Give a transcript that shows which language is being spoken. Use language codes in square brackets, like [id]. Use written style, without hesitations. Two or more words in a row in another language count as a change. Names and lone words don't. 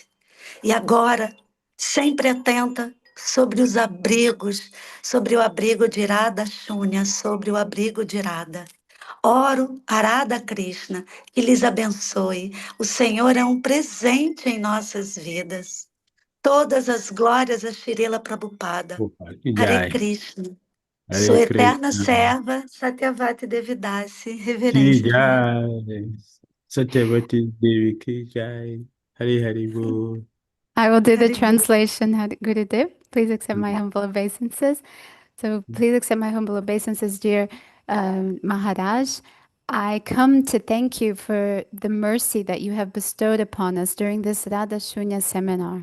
[pt] E agora, sempre atenta sobre os abrigos, sobre o abrigo de Radha Shunya, sobre o abrigo de Radha. Oro a Radha Krishna, que lhes abençoe. O Senhor é um presente em nossas vidas. Todas as glórias a Srila Prabhupada. Hare [sa] Jai. [pt] Krishna. Sua [sa] Hare [pt] eterna [sa] Krishna. [pt] serva, Satyavati Devidasi. [sa] Ki [pt] Reverências, Maharaj. [sa] Jai. Satyavati Devi Ki Jai. Hare Hare Bo. [en] I will do the [sa] Hare Krishna. [en] translation, Gurudev. Please accept my humble obeisances. So please accept my humble obeisances, dear Maharaj. I come to thank you for the mercy that you have bestowed upon us during this Radha Shunya seminar.